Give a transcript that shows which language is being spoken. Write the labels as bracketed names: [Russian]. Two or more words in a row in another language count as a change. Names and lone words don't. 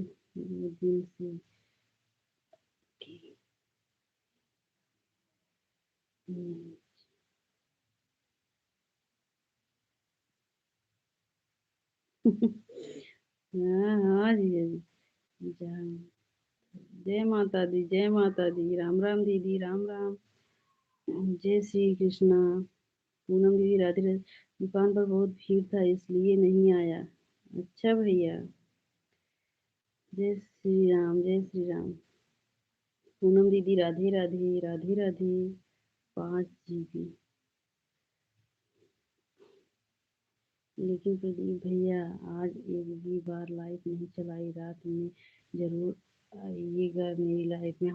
[Hindi] दिन से हम्म। हाँ हाँ जीजा जी। जय माता दी जय माता दी राम राम दीदी राम राम। जय श्री कृष्णा। पूनम दीदी राधे राधे। दुकान पर बहुत भीड़ था इसलिए नहीं आया। अच्छा भैया। जय श्री राम जय श्री राम। पूनम दीदी राधे राधे राधे राधे। 5 GB। लेकिन प्रदीप भैया आज एक भी बार लाइट नहीं चलाई, रात में जरूर आइएगा मेरी लाइफ में।